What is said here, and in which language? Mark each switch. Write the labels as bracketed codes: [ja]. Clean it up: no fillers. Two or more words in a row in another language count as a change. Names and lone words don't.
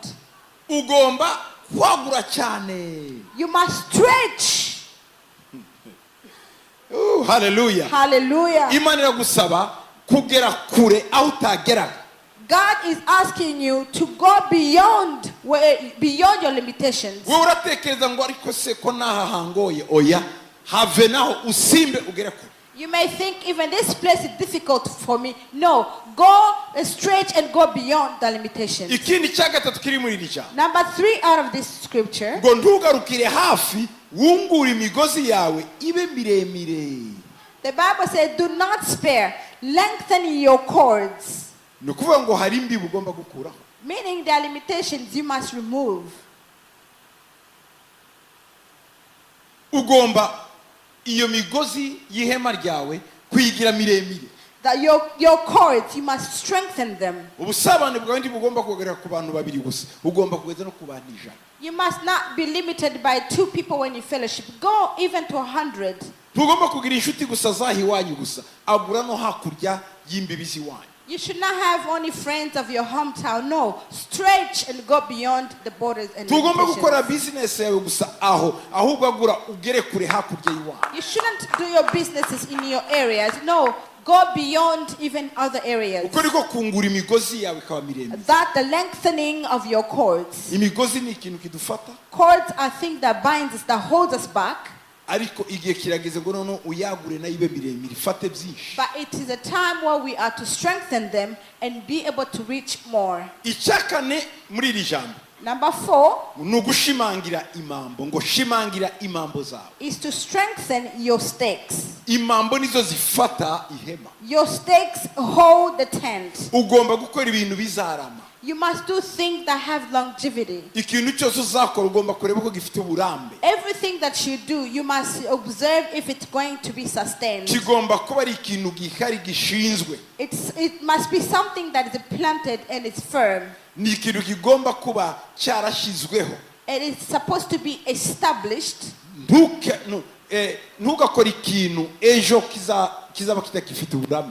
[rw] Ugomba kwagura cyane. [en] You must stretch. Hallelujah. Hallelujah. [rw] Imana iragusaba kugera kure aho utageraga. [en] God is asking you to go beyond your limitations. [rw] Wewe uratekereza ngo ariko se ko naha hangoye, oya have naho usimbe ugere kure. [en] You may think even this place is difficult for me. No, go straight and go beyond the limitations. [rw] Ikindi cya gatatu kiri muri iri jambo. [en] Number 3 out of this scripture. [rw] Ngo ntugarukire hafi, wungure imigozi yawe ibe miremire. [en] The Bible says, do not spare, lengthen your cords. [rw] Ni ukuvuga ngo hari imbibi ugomba gukuraho. [en] Meaning there are limitations you must remove. [rw] Ugomba iyo migozi y'ihema ryawe kuyigira miremire. [en] That your cords, you must strengthen them. [rw] Ubusabane bwawe ntibugomba kugerera ku bantu babiri gusa, ugomba kugeza no ku bantu 100. [en] You must not be limited by 2 people when you fellowship. Go even to 100. [rw] Ntugomba kugira inshuti gusa zahi wanyu gusa, agura no hakurya y'imbibi z'iwanyu. [en] You should not have only friends of your hometown. No, stretch and go beyond the borders and [rw] Tugomba gukora [en] limitations. [rw] business yawe gusa aho, ahubwo agura ugere kure hakurya y'iwanyu. [en] You shouldn't do your businesses in your areas. No, go beyond even other areas. [rw] Uko niko kungura imigozi yawe ikaba miremire. [en] That the lengthening of your cords. [rw] Imigozi ni ikintu kidufata. [en] Cords are things that binds us, that holds us back. [rw] Ariko igihe kirageze ngo noneho uyagure nayo ibe miremire ifate byinshi. [en] But it is a time where we are to strengthen them and be able to reach more. [rw] Icyakane muri iri jambo. [en] Number 4 [rw] ni ugushimangira imambo, ngo shimangira imambo zawe. [en] is to strengthen your stakes. [rw] Imambo nizo zifata ihema. [en] Your stakes hold the tent. [rw] Ugomba gukora ibintu bizarama. [en] You must do things that have longevity. [rw] Ikintu cyose uzakora ugomba kureba ko gifite uburambe. [en] Everything Anything that you do, you must observe if it's going to be sustained. [rw] kigomba kuba ari ikintu gihari gishinzwe. [en] It must be something that is planted and it's firm. [rw] Ni ikintu kigomba kuba cyarashizweho. [en] It is supposed to be established. [rw] Ntugakore ikintu ejo kizaba kitakifite uburame.